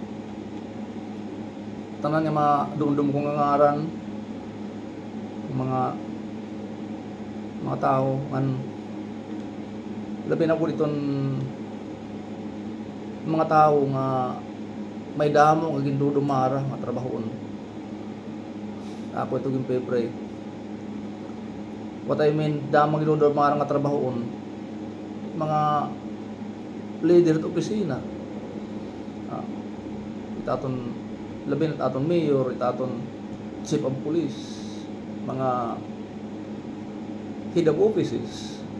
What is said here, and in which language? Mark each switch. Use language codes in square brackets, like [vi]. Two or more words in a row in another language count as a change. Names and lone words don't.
[war] Tanan nga mga dumdum kong ngaran mga tao man labi na po diton mga tao nga may damo nga gindudumara nga trabahoon. Ako ito gin pray. [en] What I mean, [war] damo gindudumara nga trabahoon. Mga leader at opisina. Itaton labi na aton mayor, itaton [en] chief of police, [war] mga [en] head of offices.